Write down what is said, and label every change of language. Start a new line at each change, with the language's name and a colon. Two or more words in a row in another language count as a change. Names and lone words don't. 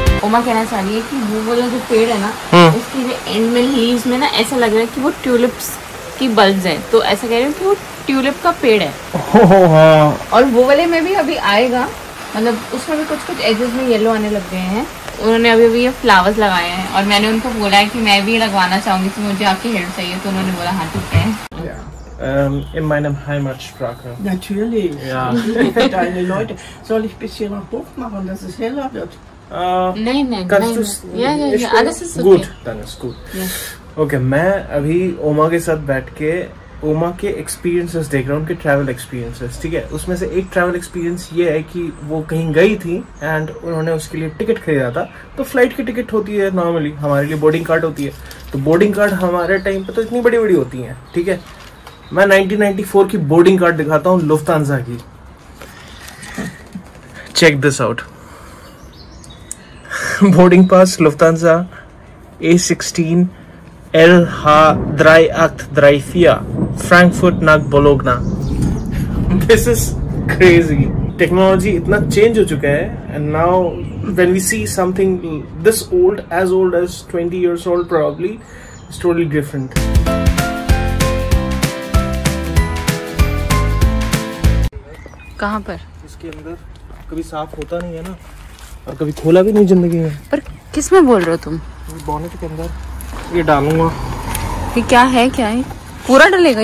Hindi: ओमा कहना चाह रही है कि वो वाला जो पेड़ है ना, उसकी जो एंड में लीव्स में ना ऐसा लग रहा है कि वो ट्यूलिप्स की बल्ब्स हैं, तो ऐसा कह रही हूँ कि वो ट्यूलिप का पेड़ है। और वो वाले में भी अभी आएगा, मतलब उसमें भी कुछ कुछ एजेस में येलो आने लग गए हैं। उन्होंने अभी ये फ्लावर्स लगाए हैं और मैंने उनको बोला है कि मैं भी लगवाना चाहूंगी, तो मुझे आपकी हेल्प चाहिए, तो उन्होंने बोला हाँ ठीक है।
German: In meinem Heimatsprache. Natürlich. Ja. Für deine Leute. Soll ich ein bisschen noch hoch machen, dass es heller wird?
Hindi: नहीं
German: kannst du's ja, alles ist okay. Gut, dann ist gut.
Hindi: Okay, मैं अभी ओमा के साथ बैठ के ओमा के एक्सपीरियंसेस देख रहा हूँ, उनके
English: travel experiences.
Hindi: ठीक है, उसमें से एक
English: travel experience
Hindi: ये है कि वो कहीं गई थी एंड उन्होंने उसके लिए टिकट खरीदा था। तो फ्लाइट की टिकट होती है नॉर्मली, हमारे लिए
English: boarding card
Hindi: होती है। तो
English: boarding card
Hindi: हमारे टाइम पे तो इतनी बड़ी बड़ी होती हैं। ठीक है, मैं 1994 की
English: boarding card
Hindi: दिखाता हूँ लुफ्तांसा की।
English: Check this out, boarding pass Lufthansa A16 L-H-3834 Frankfurt nach Bologna। This is crazy। टेक्नोलॉजी
Hindi: इतना चेंज हो चुका है
English: and now when we see something this old as 20 years old probably, it's totally different।
Hindi: कहाँ पर? इसके अंदर कभी साफ होता नहीं है ना, और कभी खोला भी नहीं जिंदगी में। पर किस में बोल रहे हो तुम? बोनेट के अंदर ये डालूंगा। ये क्या है पूरा डलेगा?